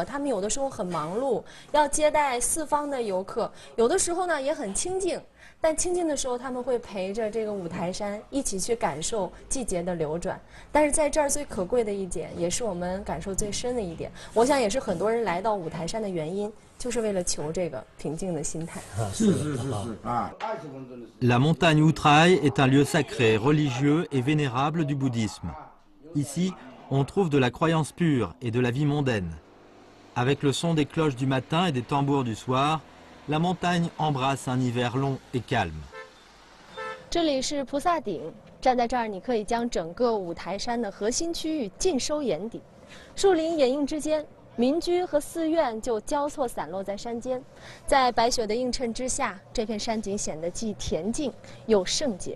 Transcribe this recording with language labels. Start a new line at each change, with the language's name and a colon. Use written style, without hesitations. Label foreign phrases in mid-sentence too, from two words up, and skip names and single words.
Chinese: 他们有的时候很忙碌，要接待四方的游客；有的时候呢也很清静。但清静的时候，他们会陪着这个五台山一起去感受季节的流转。但是在这儿最可贵的一点，也是我们感受最深的一点，我想也是很多人来到五台山的原因，就是为了求这个平静的心态。
French: La montagne Outraille est un lieu sacré, religieux et vénérable du bouddhisme. Ici, on trouve de la croyance pure et de la vie mondaine. Avec le son des cloches du matin et des tambours du soir,La montagne embrasse un hiver long et calme.
Chinese: 这里是菩萨顶，站在这儿，你可以将整个五台山的核心区域尽收眼底。树林掩映之间，民居和寺院就交错散落在山间。在白雪的映衬之下，这片山景显得既恬静又圣洁。